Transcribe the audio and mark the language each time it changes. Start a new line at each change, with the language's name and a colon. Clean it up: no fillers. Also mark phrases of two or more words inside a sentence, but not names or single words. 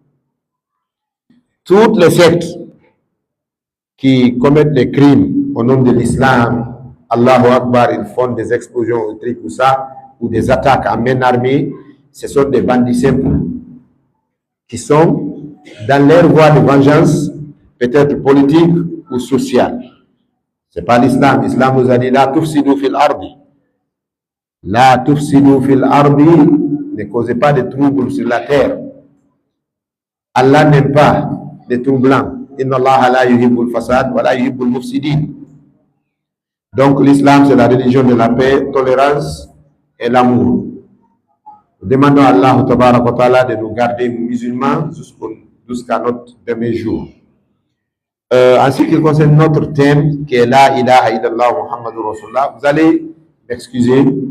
French: Toutes les sectes qui commettent des crimes au nom de l'islam,
Arabic: الله أكبر,
French: ils font des explosions ou trucs ou ça, ou des attaques à main armée, ce sont des bandits simples qui sont dans leur voie de vengeance, peut-être politique ou sociale. Ce n'est pas l'islam. L'islam nous a dit
Arabic: لا تفسدوا في الأرض. لا تفسدوا في الأرض,
French: ne causez pas de troubles sur la terre. Allah n'aime pas les troublants.
Arabic: إن الله لا يحب الفساد ولا يحب المفسدين.
French: Donc l'islam, c'est la religion de la paix, tolérance et l'amour. Nous demandons à Allah
Arabic: تبارك وتعالى
French: de nous garder musulmans jusqu'à notre dernier jour. En ce qui concerne notre thème, qui est
Arabic: لا إله إلا الله محمد رسول الله,
French: vous allez m'excuser.